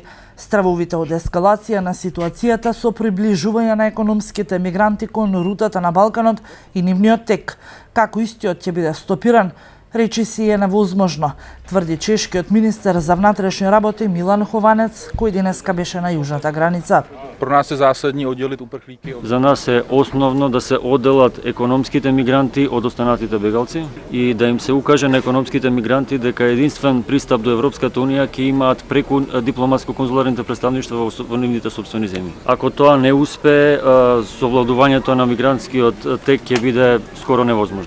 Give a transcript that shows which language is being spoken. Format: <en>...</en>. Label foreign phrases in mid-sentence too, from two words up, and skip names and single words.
<mk>Стравовите од ескалација на ситуацијата со приближување на економските мигранти кон рутата на Балканот и нивниот тек. Како истиот ќе биде стопиран, речи си е невозможно, тврди чешкиот министер за внатрешни работи Милан Хованец, кој денеска беше на јужната граница.</mk> <cs>Pro nás je zásadní oddělit uprchlíky.</cs> <mk>За нас е основно да се одделат економските мигранти од останатите бегалци и да им се укаже на економските мигранти дека единствен пристап до Европската унија ќе имаат преку дипломатско-конзуларните представништва во нивните сопствени земји. Ако тоа не успее, совладувањето на мигрантскиот тек ќе биде скоро невозможно.</mk>